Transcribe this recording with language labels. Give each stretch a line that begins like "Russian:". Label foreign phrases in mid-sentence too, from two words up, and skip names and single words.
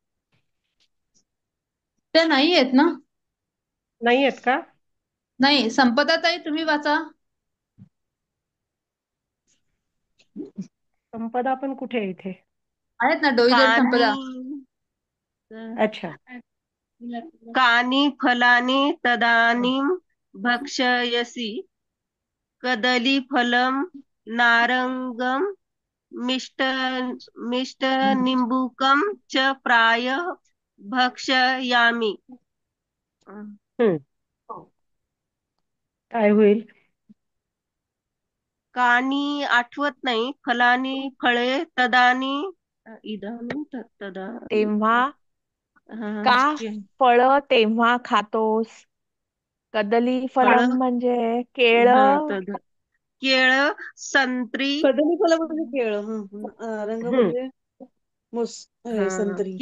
Marathi: त्या नाही आहेत ना? नाही आहेत का? नाही. संपदा ताई, तुम्ही वाचा. संपदा पण कुठे आहे इथे? आहेत ना, डोईजड संपदा. अच्छा.
Sanskrit: कानि फलानि तदानीं भक्षयसि कदलीफलं नारंगं मिष्टनिम्बूकं च प्रायः भक्षयामि.
Marathi: काय होईल? कानी आठवत नाही, फलानी फळे,
Sanskrit: तदानी इदानीं तदा
Marathi: तेव्हा हा, का फळं तेव्हा खातोस? कदली फळ फलम म्हणजे हा केळं. केळ, संत्री,
Sanskrit: कदली फलं
Marathi: म्हणजे केळ, रंग म्हणजे संत्री.